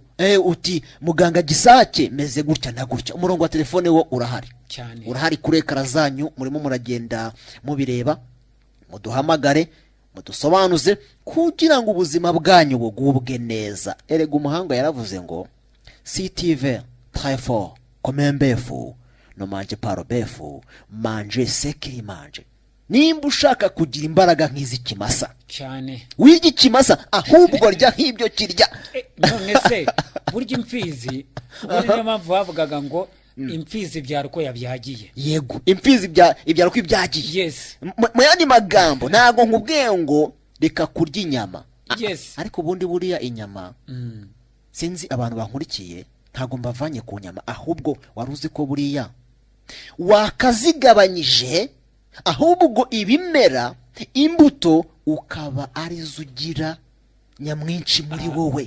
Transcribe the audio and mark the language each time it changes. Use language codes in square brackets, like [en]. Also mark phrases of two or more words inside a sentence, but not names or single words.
[rw] uti muganga Gisake meze gutya na gutya, umurongo wa telefone wo urahari kuri ekara zanyu, murimo muragenda mubireba, muduhamagare mudusobanuze kugira ngo ubuzima bwanyu bugubwe neza. erega umuhanga yaravuze ngo CTV [fr] très fort comme un bœuf ne mange pas le bœuf, mange ce qu'il mange. [rw] nimba ushaka kugira imbaraga nk'iz'ikimasa cyane wirya ikimasa ahubwo rya nk'ibyo kirya. none se burya imfizi niyo mpamvu bavugaga ngo imfizi ibyara uko yabyagiye. yego, imfizi ibyara uko ibyagiye. mu yandi magambo ntago nkubwiye ngo reka kurya inyama, ariko ubundi buriya inyama sinzi abantu bankurikiye ntago mbavanye ku nyama, ahubwo wari uzi ko buriya wakazigabanyije, ahubwo ibimera imbuto ukaba arizo ugira nyamwinshi muri wowe.